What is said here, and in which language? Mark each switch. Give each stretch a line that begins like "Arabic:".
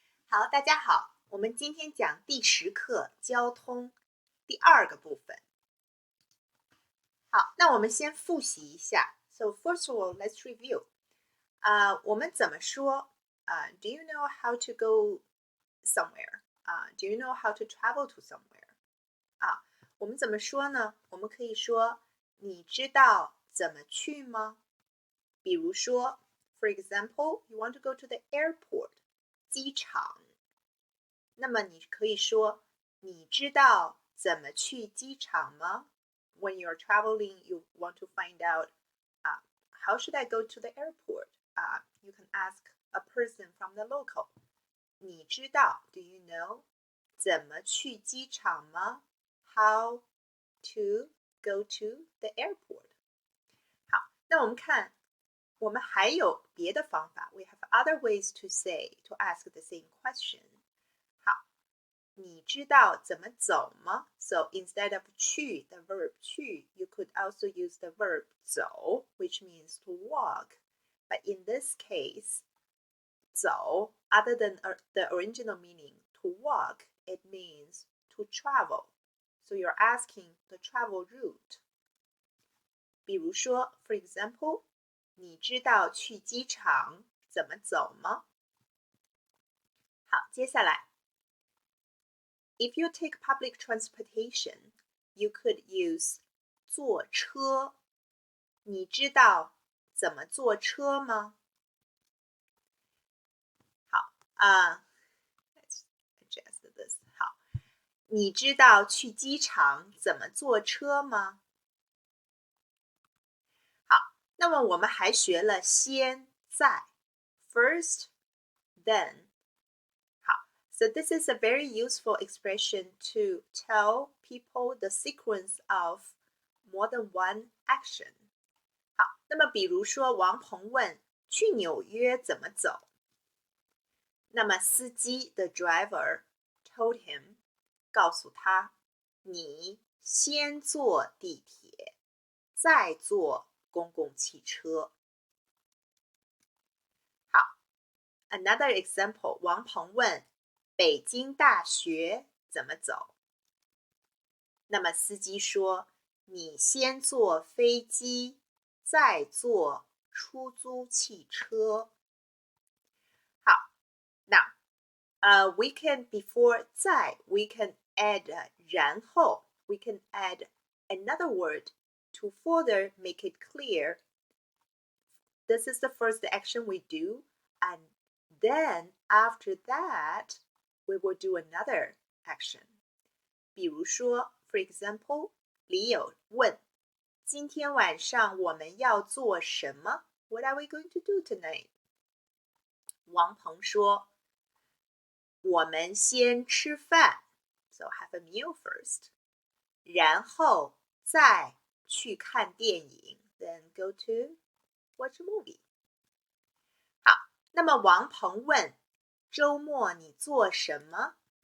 Chinese: 好，大家好，我们今天讲第10课交通第2个部分。好，那我们先复习一下。
English: So first of all, let's review.
Chinese: 我们怎么说？
English: Do you know how to go somewhere? Do you know how to travel to somewhere?
Chinese: 我们怎么说呢？我们可以说，你知道怎么去吗？比如说
English: ，for example, you want to go to the airport, 机场。
Chinese: 那么你可以说，你知道怎么去机场吗？
English: When you're traveling, you want to find out, how should I go to the airport? You can ask a person from the local.
Chinese: 你知道
English: Do you know
Chinese: 怎么去机场吗？
English: How to go to the airport?
Chinese: 好，那我们看，我们还有别的方法。
English: We have other ways to to ask the same question.
Chinese: 好，你知道怎么走吗？
English: So instead of 去 the verb 去 you could also use the verb 走 which means to walk. But in this case, 走 other than the original meaning to walk, it means to travel. So you're asking the travel route.
Chinese: 比如说
English: for example,
Chinese: 你知道去机场怎么走吗？好，接下来
English: If you take public transportation, you could use 坐车。
Chinese: 你知道怎么坐车吗？
English: 好let's adjust this.
Chinese: 好，你知道去机场怎么坐车吗？好，那么我们还学了先在
English: first, then. So this is a very useful expression to tell people the sequence of more than one action.
Chinese: 好，那么比如说王鹏问去纽约怎么走，那么司机
English: the driver told him
Chinese: 告诉他，你先坐地铁，再坐公共汽车。好 ，
English: Another example，
Chinese: 王鹏问北京大学怎么走？那么司机说：“你先坐飞机，再坐出租汽车。” 好，那
English: we can before 在 we can add 然后 we can add another word to further make it clear. This is the first action we do, and then after that. We will do another action.
Chinese: 比如说
English: for example,
Chinese: 李友问今天晚上我们要做什么？
English: What are we going to do tonight?
Chinese: 王鹏说我们先吃饭
English: So have a meal first.
Chinese: 然后再去看电影
English: Then go to watch a movie.
Chinese: 好，那么王鹏问周末你做什么？